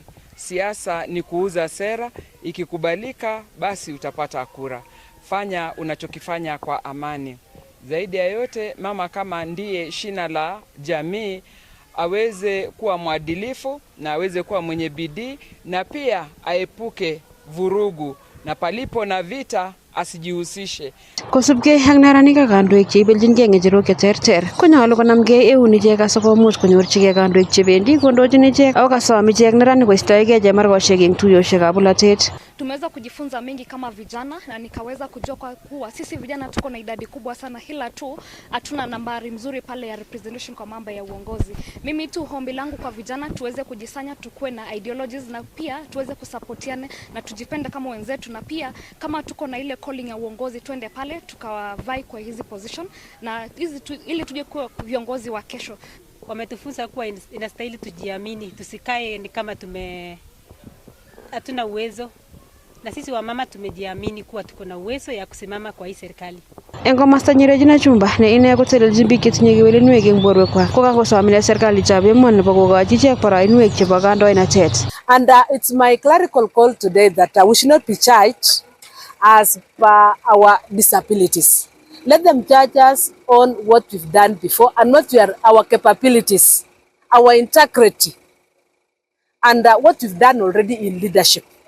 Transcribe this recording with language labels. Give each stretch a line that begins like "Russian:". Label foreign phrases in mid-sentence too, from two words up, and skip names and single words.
Swahili: Siasa ni kuuza sera, ikikubalika basi utapata kura. Fanya unachokifanya kwa amani. Zaidi ya yote, mama kama ndiye shina la jamii aweze kuwa mwadilifu na aweze kuwa mwenye bidii na pia aepuke vurugu na palipo na vita asijihusishe.
Kalenjin: Kosubgei ak neranik ak kandoik cheibelchingei ng'echerok cheterter konyolu konamgei eun ichek asikomuch konyorchigei kandoik chebendi kondochin ichek ako kasom ichek neranik koistoegei chemarkoshek eng tuyoshekab bolotet.
Swahili: Tumeweza kujifunza mengi kama vijana na nikaweza kujua kuwa sisi vijana tuko na idadi kubwa sana, ila tu hatuna nambari mzuri pale ya representation kwa mambo ya uongozi. Mimi tu hombi langu kwa vijana tuweze kujisanya, tukue na ideologies na pia tuweze kusapotiane na tujipende kama wenzetu, na pia kama tuko na ile calling ya uongozi tuende pale tukawavai kwa hizi position na ili tuje kuwa viongozi wa kesho. Wametufunza kuwa inastahili tujiamini, tusikae ni kama hatuna uwezo. Na sisi wamama tumejiamini kuwa tuko na uwezo ya kusimama kwa hii serikali.
Kalenjin: Eng komasta Regina Chumba ne ine kotelelchin biik chetinye kewelinwek eng borwekwak ko kakosom ile serikalitab emoni nebo kokochi ichek boroinwek chebo kandoinatet.
English: And it's my clerical call today that we should not be judged as per our disabilities. Let them judge us on what we've done before and not our capabilities, our integrity, and what we've done already in leadership.